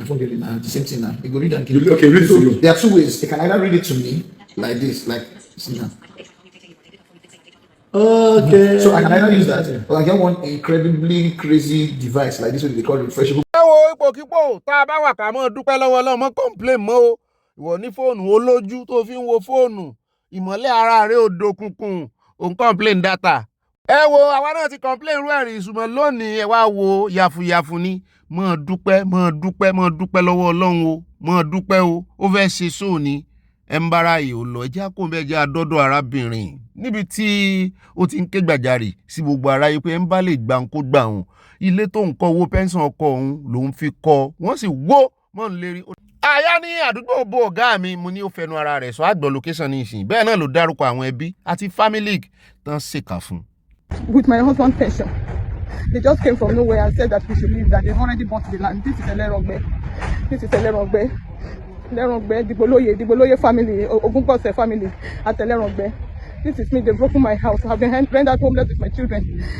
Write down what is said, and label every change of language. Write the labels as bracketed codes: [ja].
[en] I forget it now. The same thing now. You go read and give it. Okay, read it to you. There are two ways. You can either read it to me like this, like see now. Okay. So I can either use that, or I get one incredibly crazy device like this one they call refreshable. [yo] Ipò tá a bá wà ká mọ́ dúpẹ́ lọ́wọ́ Ọlọ́run mọ́ complain mọ́ o. Ìwọ ní fóònù olójú tó fi ń wo fóònù. Ìmọ́lẹ̀ ara rẹ̀ ò dòkùnkùn. Òun complain data. Ẹ wo àwa náà ti complain rú ẹ̀rìn ìsúnmọ́ lónìí ẹ wá wo yàfùyàfù ni mọ́ dúpẹ́ lọ́wọ́ Ọlọ́run o mọ́ dúpẹ́ o ó fẹ́ ṣe sóòní ẹ ń bára yìí ò lọ ẹjẹ́ kó bẹ́ẹ̀ jẹ́ àdọ́dọ̀ arábìnrin níbi tí ó ti ń ké gbàjarì sí gbogbo aráyé pé ẹ ń bá lè gbà ń kó gbà òun ilé tó ń kọ́ owó pẹ́ńsàn ọkọ òun lòún fi kọ́ wọ́n sì wó mọ́ ń lérí. Àyà ní àdúgbò bo ọ̀gá mi mo ní ó fẹnu ara rẹ̀ sọ àgbọ̀ location ní ìsìn bẹ́ẹ̀ náà ló dárúkọ àwọn ẹbí àti family tán ṣèkà fún. [en] With my husband's pension. They just came from nowhere and said that we should leave, that they've already bought the land. This is a Lerongbe. Digboloye family, Ogunpose family at Lerongbe. This is me, they've broken my house. I've been rendered homeless with my children.